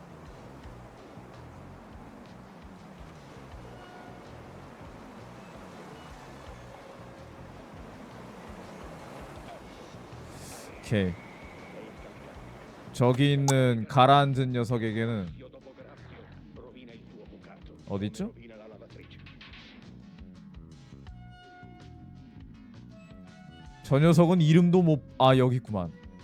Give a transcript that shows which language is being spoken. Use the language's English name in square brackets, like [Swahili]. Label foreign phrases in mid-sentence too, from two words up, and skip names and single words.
[Korean] 오케이. 저기 있는 가라앉은 녀석에게는 [Italian] Grazio dopo Grazio rovina il tuo bucato. [Korean] 어디 있죠? [Italian] Rovina la lavatrice. [Korean] 저 녀석은 이름도 못... 아, 여기 있구만.